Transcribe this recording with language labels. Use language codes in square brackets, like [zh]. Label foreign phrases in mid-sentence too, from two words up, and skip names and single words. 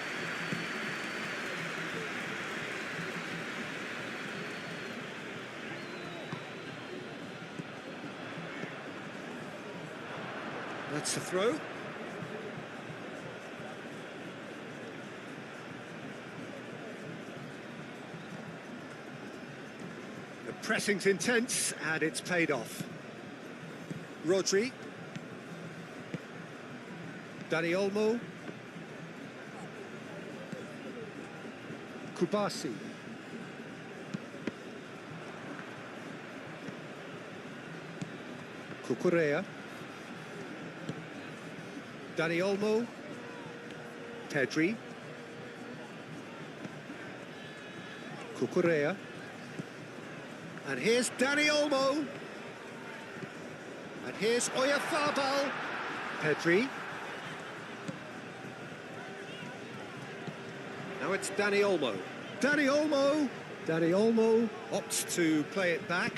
[en] That's the throw. The pressing's intense, and it's paid off. Rodri. Dani Olmo. Kubasi. Cucurella. Dani Olmo. Pedri. Cucurella. And here's Dani Olmo. And here's Oyarzabal. Pedri. Now it's Dani Olmo. Dani Olmo. Dani Olmo opts to play it back.